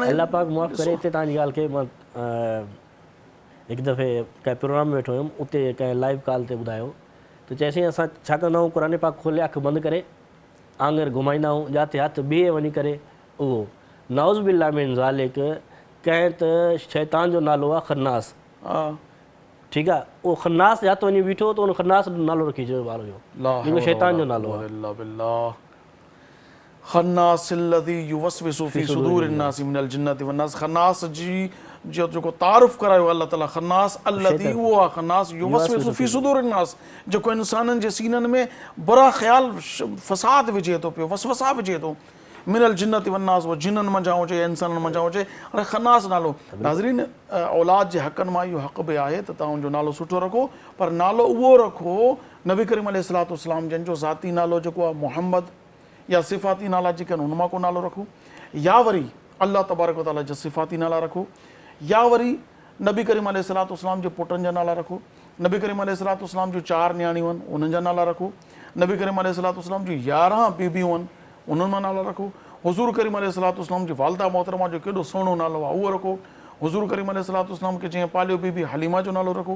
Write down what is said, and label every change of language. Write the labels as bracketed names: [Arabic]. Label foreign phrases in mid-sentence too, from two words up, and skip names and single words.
[Sindhi] अल्लाह पाक माफ़ करे, हिते तव्हांजी ॻाल्हि खे मां हिकु दफ़े कंहिं प्रोग्राम में वेठो हुयुमि, उते कंहिं [English] live call [Sindhi] ते ॿुधायो त चएसीं असां छा कंदा आहियूं, क़ुर पाक खोले अखि बंदि करे आङुर घुमाईंदा आहियूं, जिते हथु बीहे वञी करे उहो [Arabic] نعوذ بالله من ذلك [Sindhi] कंहिं त शैतान जो नालो आहे खन्नास, ठीकु आहे, उहो खन्नास जिते वञी बीठो त उन खन्नास नालो रखी छॾियो ॿार जो, जेको शैतान जो नालो आहे। [Arabic] خناس الذي يوسوس في صدور الناس من الجنة والناس, [Sindhi] खन्नास जी जो जेको तारुफ़ करायो अल्लाह ताला, [Arabic] خناس الذي [Sindhi] उहो आहे खन्नास [Arabic] يوسوس في صدور الناس, [Sindhi] जेको इंसाननि जे सीननि में बुरा ख़्याल फ़साद विझे थो पियो, वसवसा विझे थो, [Arabic] من الجنة والناس, [Sindhi] उहो जिन्ननि मंझां हुजे इंसाननि मंझां हुजे। हाणे खन्नास नालो, नाज़रीन औलाद जे हक़नि मां इहो हक़ बि आहे त तव्हां उनजो नालो सुठो रखो, पर नालो उहो रखो नबी करीम अलैहिस्सलाम जंहिंजो ज़ाती नालो जेको आहे मुहम्मद या सिफ़ाती नाला जेके आहिनि उन मां को नालो रखो, या वरी [Arabic] الله تبارك وتعالى [Sindhi] जा सिफ़ाती नाला रखो, या वरी नबी करीम अलैहिस्सलाम जे पुटनि जा नाला रखो, नबी करीम अलैहिस्सलाम जूं 4 न्याणियूं आहिनि उन्हनि जा नाला रखो, नबी करीम अलैहिस्सलाम जूं 11 बीबियूं आहिनि उन्हनि मां नाला रखो, हुज़ूर करीम अलैहिस्सलाम जी वालिदा मोहतरमा जो केॾो सुहिणो नालो आहे उहो रखो, हुज़ूर करीम अलैहिस्सलाम खे जीअं पालियो बीबी हलीमा जो नालो रखो।